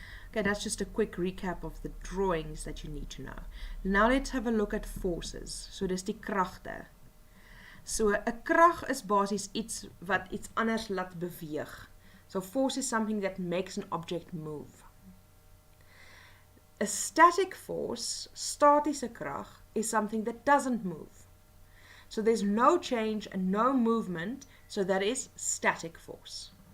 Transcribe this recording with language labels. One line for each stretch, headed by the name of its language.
English: Okay, that's just a quick recap of the drawings that you need to know. Now let's have a look at forces.
Afrikaans: So dis die kragte. So 'n krag is basies iets wat iets anders laat beweeg.
English: So force is something that makes an object move. A static force,
Afrikaans: statiese krag,
English: is something that doesn't move. So there's no change and no movement, so that is static force.